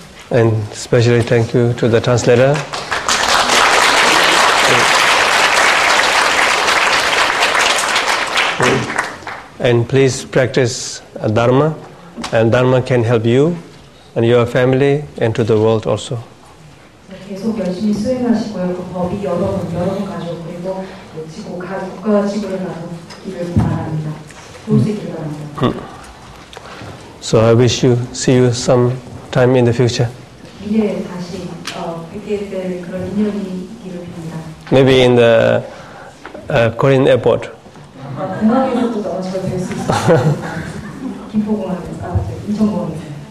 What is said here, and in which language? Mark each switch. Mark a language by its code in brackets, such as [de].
[en] And especially thank you to the translator. And please practice Dharma, and Dharma can help you and your family and to the world also. [ko] 계속 열심히 수행하시고요. 그 법이 여러분 가족 그리고 지구 국가와 지구를 나누기를 바랍니다. 도울 수 있기를 바랍니다. [en] So I wish you see you sometime in the future. [ko] 미래에 다시 뵙게 될 그런 인연이 있기를 빕니다. [en] Maybe in the Korean airport. [ko] 공항에서도 저를 뵐 수 있어요. 김포공항에서, 인천공항에서.